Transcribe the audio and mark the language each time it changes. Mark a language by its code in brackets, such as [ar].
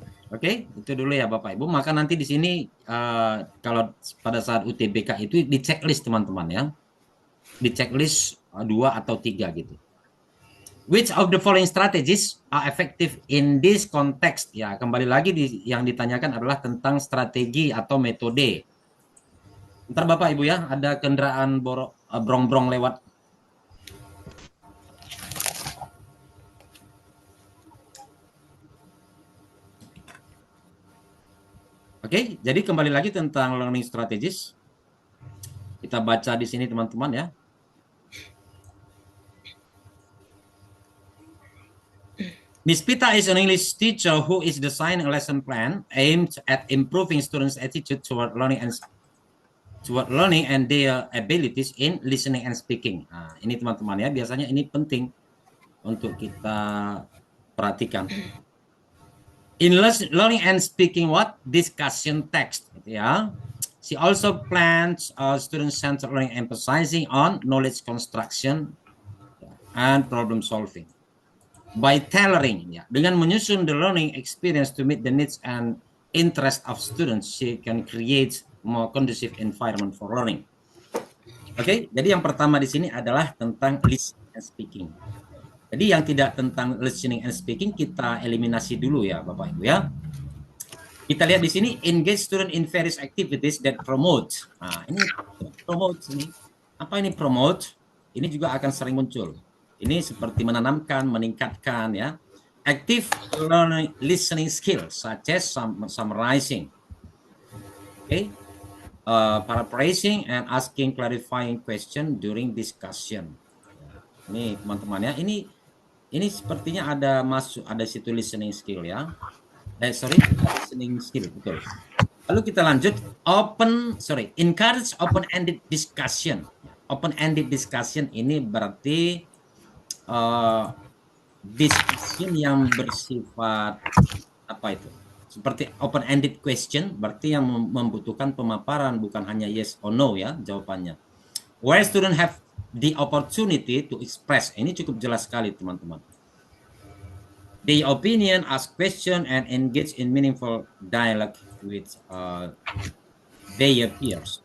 [id] Oke, itu dulu ya Bapak Ibu. Maka nanti di sini kalau pada saat UTBK itu di checklist teman-teman ya. Di checklist 2 atau 3 gitu. [en] Which of the following strategies are effective in this context? [id] Ya, kembali lagi yang ditanyakan adalah tentang strategi atau metode. Ntar Bapak Ibu ya, ada kendaraan brong-brong lewat. Oke, jadi kembali lagi tentang learning strategies. Kita baca di sini teman-teman ya. [en] Miss Pita is an English teacher who is designing a lesson plan aimed at improving students' attitude toward learning and their abilities in listening and speaking. [id] Nah, ini teman-teman ya, biasanya ini penting untuk kita perhatikan. [en] In learning and speaking discussion text ya. She also plans student-centered learning emphasizing on knowledge construction and problem solving. By tailoring, ya, [id] dengan menyusun [en] the learning experience to meet the needs and interest of students, she can create more conducive environment for learning. [id] Oke, jadi yang pertama di sini adalah tentang listening and speaking. Jadi yang tidak tentang listening and speaking kita eliminasi dulu ya Bapak Ibu ya. Kita lihat di sini [en] engage student in various activities that promote. [id] Nah, ini promote ini. Apa ini promote? Ini juga akan sering muncul. Ini seperti menanamkan, meningkatkan ya. [en] Active learning listening skills such as summarizing. Okay. Paraphrasing and asking clarifying question during discussion. [id] Ini teman-teman ya. Ini sepertinya ada situ listening skill ya. [en] Listening skill [id] betul. Lalu kita lanjut [en] encourage open-ended discussion. [id] Open-ended discussion ini berarti discussion yang bersifat apa itu? Seperti open-ended question, berarti yang membutuhkan pemaparan bukan hanya [en] yes or no [id] ya jawabannya. [en] Where student have the opportunity to express. [id] Ini cukup jelas sekali teman-teman. [en] The opinion, ask question, and engage in meaningful dialogue with their peers.